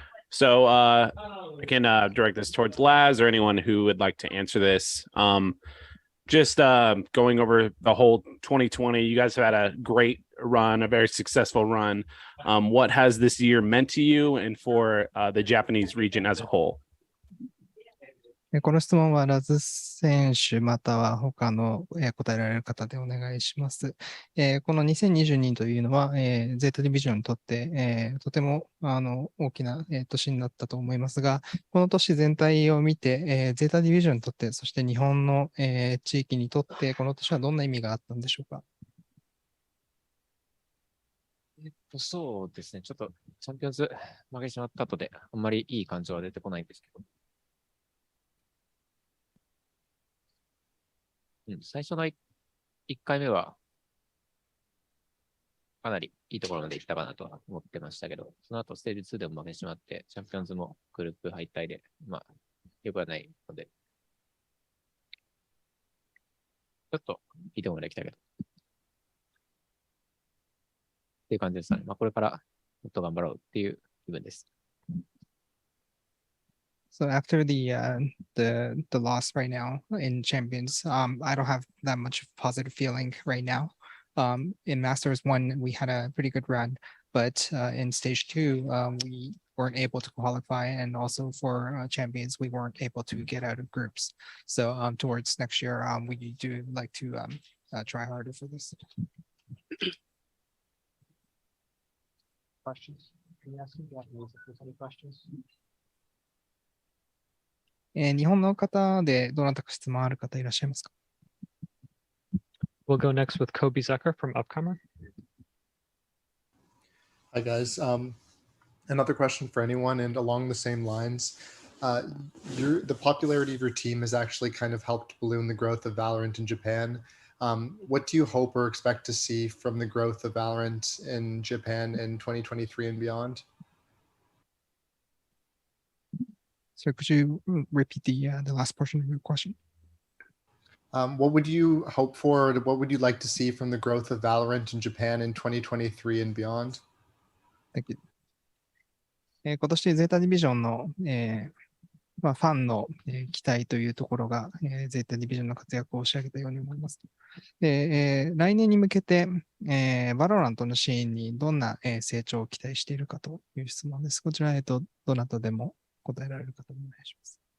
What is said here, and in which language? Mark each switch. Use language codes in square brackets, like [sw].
[en] So I can direct this towards Laz or anyone who would like to answer this. Just going over the whole 2020, you guys have had a great run, a very successful run. What has this year meant to you and for the Japanese region as a whole? [ja] この質問はラズ選手または他の答えられる方でお願いします。この2022というのはゼータディビジョンにとってとても大きな年になったと思いますが、この年全体を見てゼータディビジョンにとって、そして日本の地域にとってこの年はどんな意味があったんでしょうか。そうですね。ちょっとチャンピオンズ負けてしまった後であんまりいい感情は出てこないんですけど。最初の1回目は、かなりいいところまで行ったかなとは思ってましたけど、その後ステージ2でも負けてしまって、チャンピオンズもグループ敗退で、良くはないので、ちょっといいところまで来たけど、っていう感じですね。これからもっと頑張ろうっていう気分です。 [en] So after the loss right now in Champions, I don't have that much positive feeling right now. In Masters 1, we had a pretty good run, but in Stage 2, we weren't able to qualify, and also for Champions, we weren't able to get out of groups. So towards next year, we do like to try harder for this. Questions? Can you ask me if there's any questions? [ja] 日本の方でどなたか質問ある方いらっしゃいますか？ [en] We'll go next with Kobe Zucker from Upcomer. Hi, guys. Another question for anyone, and along the same lines. The popularity of your team has actually kind of helped balloon the growth of Valorant in Japan. What do you hope or expect to see from the growth of Valorant in Japan in 2023 and beyond? So could you repeat the last portion of your question? What would you hope for? What would you like to see from the growth of Valorant in Japan in 2023 and beyond? Thank you. [ja] 今年ゼータディビジョンの、ファンの、期待というところが、ゼータディビジョンの活躍を押し上げたように思います。で来年に向けて、バロラントのシーンにどんな、成長を期待しているかという質問です。こちら、どなたでも答えられる方お願いします。